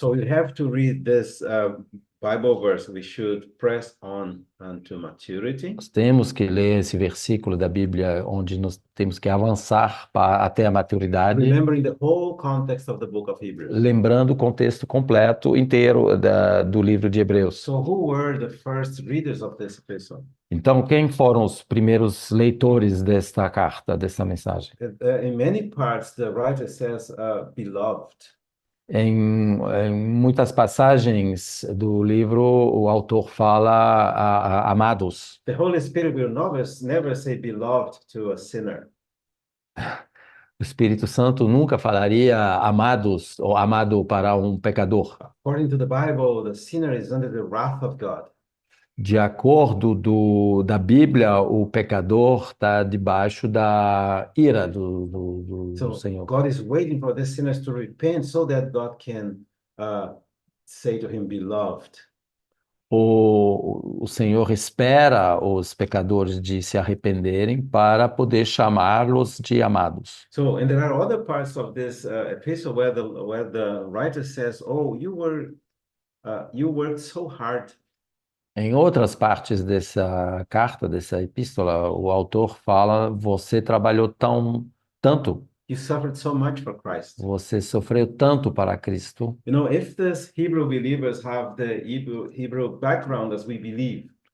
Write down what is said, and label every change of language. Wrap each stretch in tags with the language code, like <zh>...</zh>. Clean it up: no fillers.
<en>So you have to read this Bible verse. We should press on unto maturity.</en> <pt>Nós temos que ler esse versículo da Bíblia onde nós temos que avançar até a maturidade,</pt> <en>Remembering the whole context of the book of Hebrews.</en> <pt>lembrando o contexto completo, inteiro do livro de Hebreus.</pt> <en>So who were the first readers of this epistle?</en> <pt>Então, quem foram os primeiros leitores desta carta, desta mensagem?</pt> <en>In many parts, the writer says, beloved.</en> <pt>Em muitas passagens do livro, o autor fala amados.</pt> <en>The Holy Spirit will never say beloved to a sinner.</en> <pt>O Espírito Santo nunca falaria amados ou amado para um pecador.</pt> <en>According to the Bible, the sinner is under the wrath of God.</en> <pt>De acordo da Bíblia, o pecador está debaixo da ira do</pt> <en>So</en> <pt>Senhor.</pt> <en>God is waiting for the sinners to repent so that God can say to him, beloved.</en> <pt>O Senhor espera os pecadores de se arrependerem para poder chamá-los de amados.</pt> <en>So, and there are other parts of this epistle where the writer says, "Oh, you worked so hard."</en> <pt>Em outras partes dessa carta, dessa epístola, o autor fala: você trabalhou tanto.</pt> <en>You suffered so much for Christ.</en> <pt>Você sofreu tanto para Cristo.</pt> <en>You know, if these Hebrew believers have the Hebrew background as we believe,</en>